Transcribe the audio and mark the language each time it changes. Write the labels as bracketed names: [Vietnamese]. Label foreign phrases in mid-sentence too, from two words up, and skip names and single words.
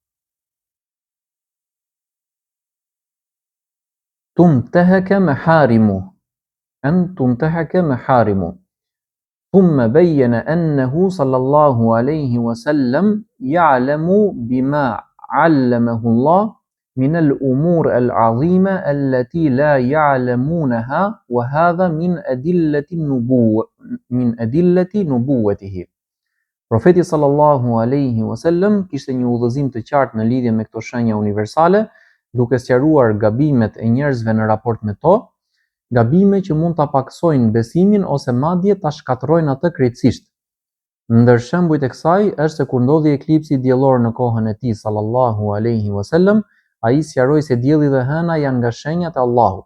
[Arabic] تنتهك محارمه، ثم بين أنه صلى الله عليه وسلم يعلم بما علمه الله من الأمور العظيمة التي لا يعلمونها وهذا من أدلة نبوته. [Albanian] Profeti [Arabic] صلى الله عليه وسلم [Albanian] kishte një udhëzim të qartë në lidhje me këto shenja universale, duke sqaruar gabimet e njerëzve në raport me to, gabime që mund ta paksojnë besimin ose madje ta shkatërrojnë atë krejtësisht. Ndër shembujt e kësaj është se kur ndodhi eklipsi diellor në kohën e tij [Arabic] صلى الله عليه وسلم, [Albanian] ai sqaroi se dielli dhe hëna janë nga shenjat e Allahut.